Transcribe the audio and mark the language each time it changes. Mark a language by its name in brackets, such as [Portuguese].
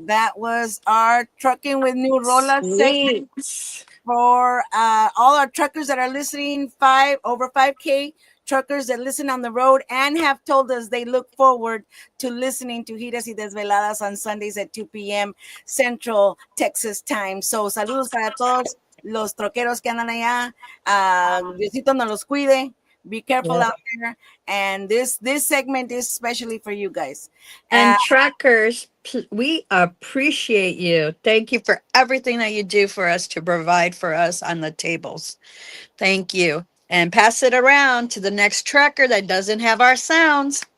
[English] That was our Trucking with New Rola segment Sweet. for all our truckers that are listening, over 5K truckers that listen on the road and have told us they look forward to listening to Giras y Desveladas on Sundays at 2 p.m. Central Texas time. [Spanish] So saludos para todos los troqueros que andan allá. Diosito nos los cuide. [English] Be careful Yeah. out there. And this segment is especially for you guys. And truckers, we appreciate you. Thank you for everything that you do for us to provide for us on the tables. Thank you. And pass it around to the next trucker that doesn't have our sounds.